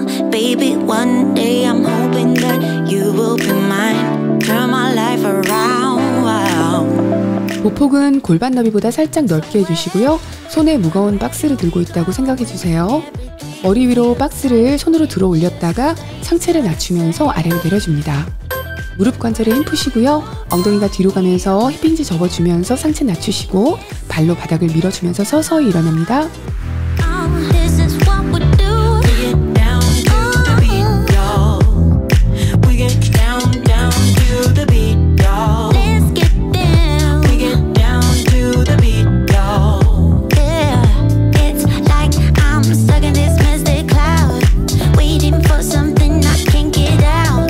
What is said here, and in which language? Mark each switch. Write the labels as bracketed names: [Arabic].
[English] Baby, one day I'm hoping that you will be mine. Turn my life around, wow. [Korean] 보폭은 골반 너비보다 살짝 넓게 해주시고요. 손에 무거운 박스를 들고 있다고 생각해주세요. 머리 위로 박스를 손으로 들어 올렸다가 상체를 낮추면서 아래로 내려줍니다. 무릎 관절에 힘 푸시고요. 엉덩이가 뒤로 가면서 힙힌지 접어주면서 상체 낮추시고 발로 바닥을 밀어주면서 서서히 일어납니다. [English] This is what we do. We get down to the beat, y'all. We get down to the beat, y'all. Let's get down. We get down to the beat, y'all. Yeah, it's like I'm stuck in this mystic cloud, waiting for something I can't get out.